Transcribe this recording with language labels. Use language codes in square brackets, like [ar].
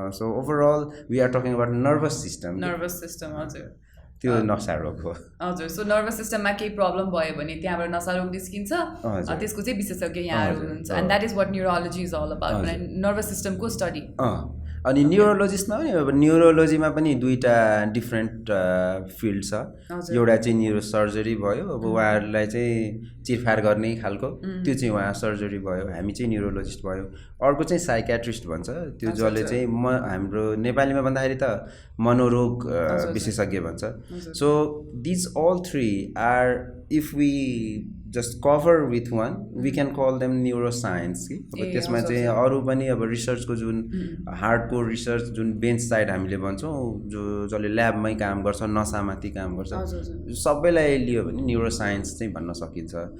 [en] So overall we are talking about nervous system. [ne] हजुर, त्यो नसा रोग हो। हजुर, सो नर्भस सिस्टममा केही प्रब्लम भयो भने त्यहाँबाट नसा रोग निस्किन्छ, त्यसको चाहिँ विशेषज्ञ यहाँहरू हुनुहुन्छ। [en] and that is what neurology is all about, [ne] nervous सिस्टमको स्टडी। अनि न्युरोलोजिस्टमा पनि अब न्युरोलोजीमा पनि दुईवटा डिफ्रेन्ट फिल्ड छ। एउटा चाहिँ न्युरो सर्जरी भयो, अब उहाँहरूलाई चाहिँ चिरफार गर्ने खालको, त्यो चाहिँ उहाँ सर्जरी भयो, हामी चाहिँ न्युरोलोजिस्ट भयो। अर्को चाहिँ साइकेट्रिस्ट भन्छ, त्यो जसले चाहिँ हाम्रो नेपालीमा भन्दाखेरि त मनोरोग विशेषज्ञ भन्छ। [en] So these all three are, if we just cover with one, we can call them neuroscience कि। [ne] अब त्यसमा चाहिँ अरू पनि अब रिसर्चको जुन हार्डकोर रिसर्च, जुन बेन्च साइड हामीले भन्छौँ, जसले ल्याबमै काम गर्छ, नसामाथि काम गर्छ, सबैलाई लियो भने न्युरोसाइन्स चाहिँ भन्न सकिन्छ।